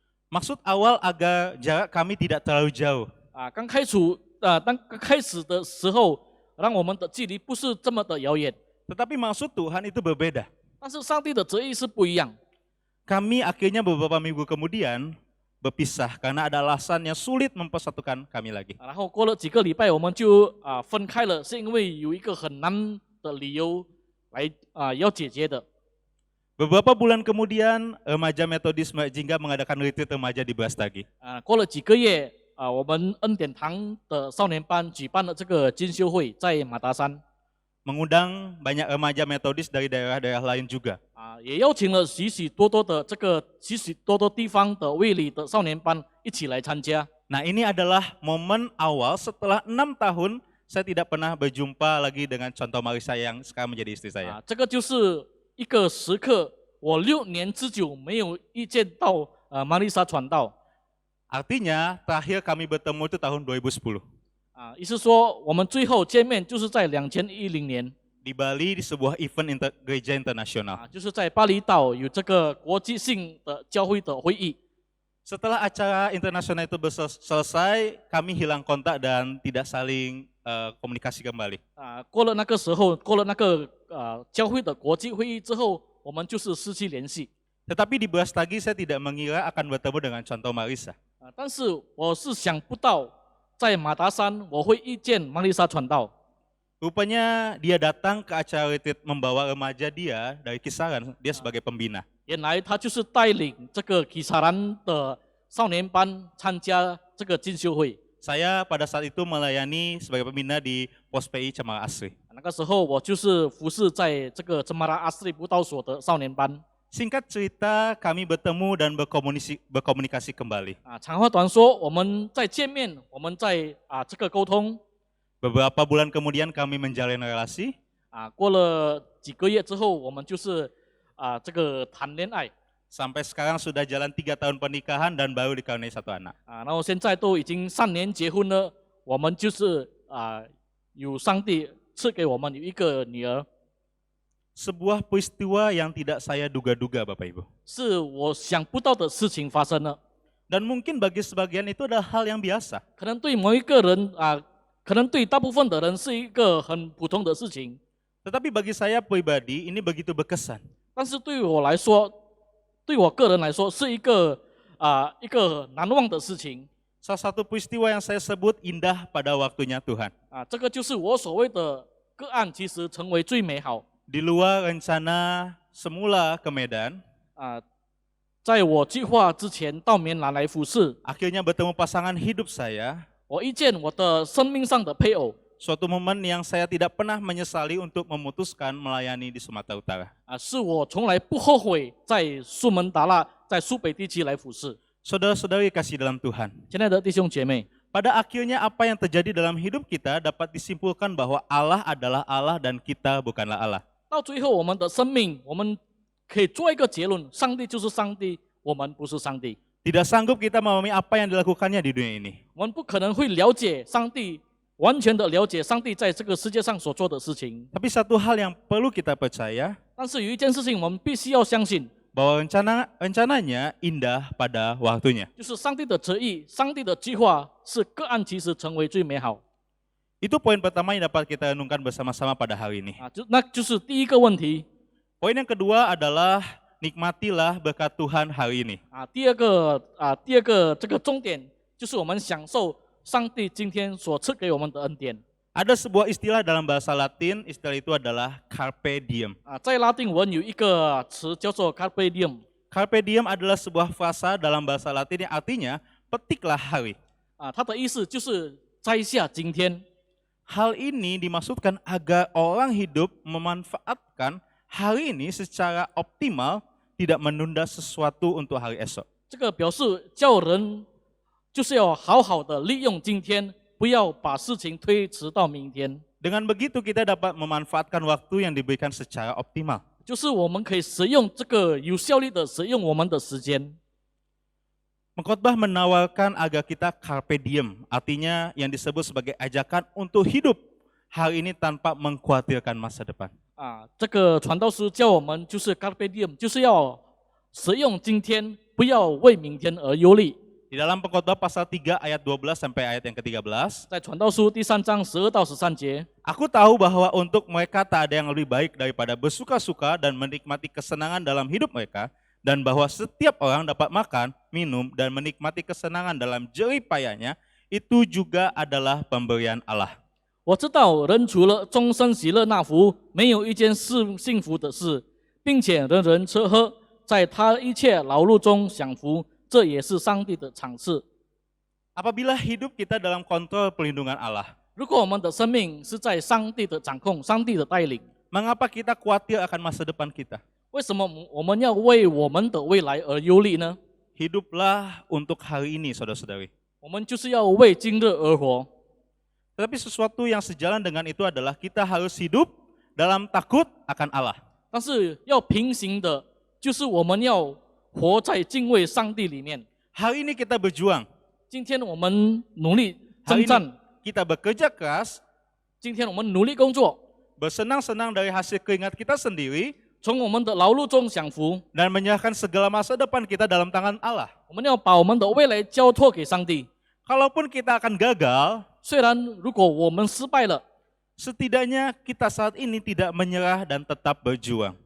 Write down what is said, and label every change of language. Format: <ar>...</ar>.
<id>Maksud awal agar jarak kami tidak terlalu jauh.</id> <zh>刚开始的时候，让我们的距离不是这么的遥远。</zh> <id>Tetapi maksud Tuhan itu berbeda.</id> <zh>但是上帝的旨意是不一样。</zh> <id>Kami akhirnya beberapa minggu kemudian berpisah karena ada alasan yang sulit mempersatukan kami lagi.</id> <zh>然后过了几个礼拜，我们就分开了，是因为有一个很难的理由来要解决的。</zh> <id>Beberapa bulan kemudian, remaja Metodis Mbak Jingga mengadakan retreat remaja di Brastagi.</id> <zh>过了几个月，我们恩典堂的少年班举办了这个进修会，在马达山，</zh> <id>Mengundang banyak remaja Metodis dari daerah-daerah lain juga.</id> <zh>也邀请了许许多多地方的卫理的少年班一起来参加。</zh> <id>Nah, ini adalah momen awal setelah 6 tahun saya tidak pernah berjumpa lagi dengan contoh mari saya yang sekarang menjadi istri saya.</id> <zh>这个就是一个时刻，我6年之久没有遇见到玛丽莎传道。</zh> <id>Artinya terakhir kami bertemu itu tahun 2010.</id> <zh>意思说我们最后见面就是在2010年。</zh> <id>Di Bali di sebuah event gereja internasional.</id> <zh>就是在巴厘岛有这个国际性的教会的会议。</zh> <id>Setelah acara internasional itu selesai, kami hilang kontak dan tidak saling komunikasi kembali.</id> <zh>过了那个时候，过了那个教会的国际会议之后，我们就是失去联系。</zh> <id>Tetapi di Brastagi saya tidak mengira akan bertemu dengan contoh Marisa.</id> <zh>但是我是想不到，在马达山我会遇见玛丽莎传道。</zh> <id>Rupanya dia datang ke acara retreat membawa remaja dia dari Kisaran, dia sebagai pembina.</id> <zh>原来他就是带领这个基萨兰的少年班参加这个进修会。</zh> <id>Saya pada saat itu melayani sebagai pembina di Pos PI Cemara Asri.</id> <zh>那个时候我就是服侍在这个真马拉阿斯利布道所的少年班。</zh> <id>Singkat cerita, kami bertemu dan berkomunikasi kembali.</id> <zh>长话短说，我们再见面，我们再这个沟通。</zh> <id>Beberapa bulan kemudian kami menjalin relasi.</id> <zh>过了几个月之后，我们就是这个谈恋爱。</zh> <id>Sampai sekarang sudah jalan 3 tahun pernikahan dan baru dikaruniai 1 anak.</id> <zh>然后现在都已经3年结婚了，我们就是有上帝赐给我们有一个女儿。</zh> <id>Sebuah peristiwa yang tidak saya duga-duga Bapak Ibu.</id> <zh>是我想不到的事情发生了。</zh> <id>Dan mungkin bagi sebagian itu adalah hal yang biasa.</id> <zh>可能对某一个人可能对大部分的人是一个很普通的事情，</zh> <id>Tetapi bagi saya pribadi ini begitu berkesan.</id> <zh>但是对我来说，对我个人来说是一个难忘的事情。</zh> <id>Salah satu peristiwa yang saya sebut indah pada waktunya Tuhan.</id> <zh>这个就是我所谓的个案，其实成为最美好。</zh> <id>Di luar rencana semula ke Medan,</id> <zh>在我计划之前到棉兰来服侍，</zh> <id>akhirnya bertemu pasangan hidup saya.</id> <zh>我遇见我的生命上的配偶，</zh> <id>Suatu momen yang saya tidak pernah menyesali untuk memutuskan melayani di Sumatera Utara.</id> <zh>是我从来不后悔在苏门答腊、在苏北地区来服侍。</zh> <id>Saudara-saudari kasih dalam Tuhan.</id> <zh>亲爱的弟兄姐妹，</zh> <id>Pada akhirnya apa yang terjadi dalam hidup kita dapat disimpulkan bahwa Allah adalah Allah dan kita bukanlah Allah.</id> <zh>到最后我们的生命，我们可以做一个结论：上帝就是上帝，我们不是上帝。</zh> <id>Tidak sanggup kita memahami apa yang dilakukannya di dunia ini.</id> <zh>我们不可能会了解上帝，完全的了解上帝在这个世界上所做的事情。</zh> <id>Tapi satu hal yang perlu kita percaya,</id> <zh>但是有一件事情，我们必须要相信，</zh> <id>bahwa rencananya indah pada waktunya.</id> <zh>就是上帝的旨意、上帝的计划是个案其实成为最美好。</zh> <id>Itu poin pertama yang dapat kita renungkan bersama-sama pada hari ini.</id> <zh>那就是第一个问题。</zh> <id>Poin yang kedua adalah nikmatilah berkat Tuhan hari ini.</id> <zh>第二个这个重点就是我们享受上帝今天所赐给我们的恩典。</zh> <id>Ada sebuah istilah dalam bahasa Latin, istilah itu adalah carpe diem.</id> <zh>在拉丁文有一个词叫做 carpe diem。</zh> <id>Carpe diem adalah sebuah frasa dalam bahasa Latin yang artinya petiklah hari.</id> <zh>它的意思就是摘下今天。</zh> <id>Hal ini dimaksudkan agar orang hidup memanfaatkan hari ini secara optimal, tidak menunda sesuatu untuk hari esok.</id> <zh>这个表示叫人就是要好好的利用今天，不要把事情推迟到明天。</zh> <id>Dengan begitu kita dapat memanfaatkan waktu yang diberikan secara optimal.</id> <zh>就是我们可以使用这个有效率的使用我们的时间。</zh> <id>Pengkhotbah menawarkan agar kita carpe diem, artinya yang disebut sebagai ajakan untuk hidup hari ini tanpa mengkhawatirkan masa depan.</id> <zh>这个传道书叫我们就是 carpe diem， 就是要使用今天，不要为明天而忧虑。</zh> <id>Di dalam Pengkhotbah pasal 3 ayat 12 sampai ayat yang ke-13,</id> <zh>在传道书第3章12到13节，</zh> <id>aku tahu bahwa untuk mereka tak ada yang lebih baik daripada bersuka-suka dan menikmati kesenangan dalam hidup mereka, dan bahwa setiap orang dapat makan, minum, dan menikmati kesenangan dalam jerih payahnya, itu juga adalah pemberian Allah.</id> <zh>我知道人除了终身喜乐那福，没有一件是幸福的事，并且人人吃喝，在他一切劳碌中享福，这也是上帝的赏赐。</zh> <id>Apabila hidup kita dalam kontrol perlindungan Allah,</id> <zh>如果我们的生命是在上帝的掌控、上帝的带领，</zh> <id>mengapa kita khawatir akan masa depan kita?</id> <zh>为什么我们要为我们的未来而忧虑呢？</zh> <id>Hiduplah untuk hari ini, saudara-saudari.</id> <zh>我们就是要为今日而活。</zh> <id>Tetapi sesuatu yang sejalan dengan itu adalah kita harus hidup dalam takut akan Allah.</id> <zh>但是要平行的，就是我们要活在敬畏上帝里面。</zh> <id>Hari ini kita berjuang.</id> <zh>今天我们努力</zh> <id>Hari</id> <zh>征战，</zh> <id>ini kita bekerja keras,</id> <zh>今天我们努力工作，</zh> <id>bersenang-senang dari hasil keringat kita sendiri,</id> <zh>从我们的劳碌中享福。</zh> <id>dan menyerahkan segala masa depan kita dalam tangan Allah.</id> <zh>我们要把我们的未来交托给上帝。</zh> <id>Kalaupun kita akan gagal,</id> <zh>虽然如果我们失败了，</zh> <id>setidaknya kita saat ini tidak menyerah dan tetap berjuang.</id>